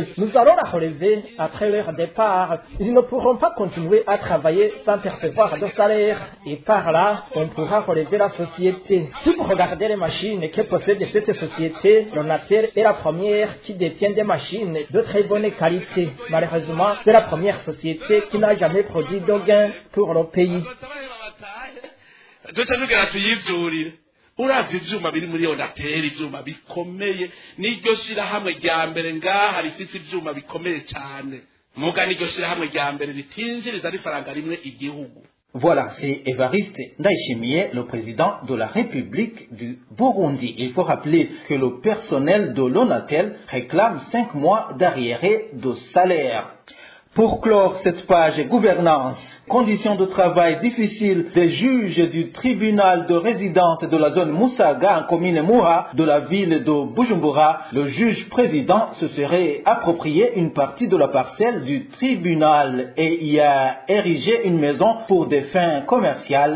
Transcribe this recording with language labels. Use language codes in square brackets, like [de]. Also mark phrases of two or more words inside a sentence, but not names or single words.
[fr] Nous allons la relever après leur départ. Ils ne pourront pas continuer à travailler sans percevoir de salaire. Et par là, on pourra relever la société. Si vous regardez les machines que possède cette société, l'ONATEL est la première qui détient des machines de très bonne qualité. Malheureusement, c'est la première société qui n'a jamais produit de gain pour le pays. [rn] uravye ivyuma biri muri ONATEL, ivyuma bikomeye, n'iryo shirahamwe rya mbere ngaha rifise ivyuma bikomeye cyane. Muga n'iryo shirahamwe rya mbere ritinjiriza rifaranga rimwe igihugu. [fr] Voilà, c'est Évariste Ndayishimiye, le président de la République du Burundi. Il faut rappeler que le personnel de l'ONATEL réclame 5 mois d'arriérés de salaire. Pour clore cette page gouvernance, conditions de travail difficiles des juges du tribunal de résidence de la zone Musaga en commune Muha de la ville de Bujumbura, le juge président se serait approprié une partie de la parcelle du tribunal et y a érigé une maison pour des fins commerciales.